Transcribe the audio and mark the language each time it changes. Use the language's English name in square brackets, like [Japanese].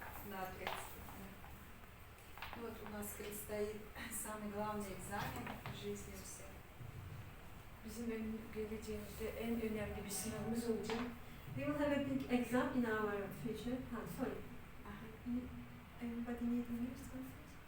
[Russian] Да, вот у нас предстоит самый главный экзамен в жизни всех. [Turkish] Bizim geleceğimizde en önemli bir sınavımız olacak. [English] We will have a big exam in our future. Sorry. Anybody need English translation?